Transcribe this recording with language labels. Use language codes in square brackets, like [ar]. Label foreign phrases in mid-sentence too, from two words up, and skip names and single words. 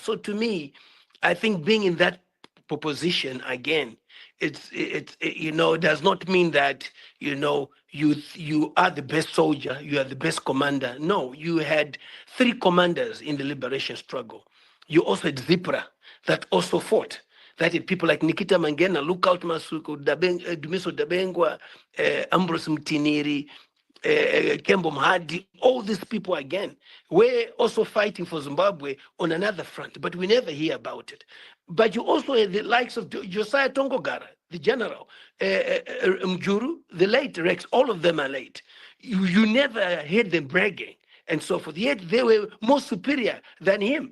[en] So to me, I think being in that proposition again, it does not mean that you are the best soldier, you are the best commander. No, you had 3 commanders in the liberation struggle. You also had Zipra that also fought. That is people like Nikita Mangena, Lookout Masuku, Dumiso Dabengwa, Ambrose Mtiniri, Kembo Mhadi, all these people again were also fighting for Zimbabwe on another front, but we never hear about it. But you also had the likes of Josiah Tongogara, the general, Mjuru, the late Rex, all of them are late. You never heard them bragging and so forth, yet they were more superior than him.